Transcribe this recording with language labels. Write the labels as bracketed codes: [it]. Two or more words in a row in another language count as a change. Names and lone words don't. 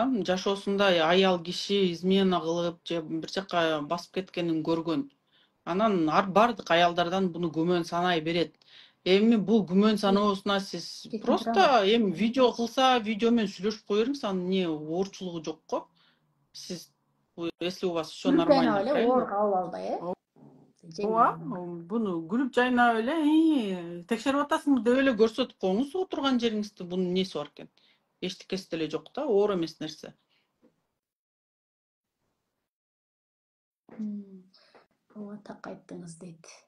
[ky] Жашоосунда аял киши измена кылып же бир жака басып кеткенин көргөн. Анан бардык аялдардан буну күмөн санай берет. Эми бул күмөн саноосуна сиз просто эми видео кылса, видео менен сүйлөшүп кое бериңиз, анын эмне оорчулугу жок го. [ru] Сиз если у вас все нормально, правильно? [ky] Кабыл албай, Ооба, буну күлүп жайнап эле, текшерип атасыңбы деп эле көрсөтүп коюңуз отурган жериңизди. Бунун эмнеси бар экен? Эчтекеси деле жок да, оор эмес нерсе. Ооба, так айттыңыз дейт.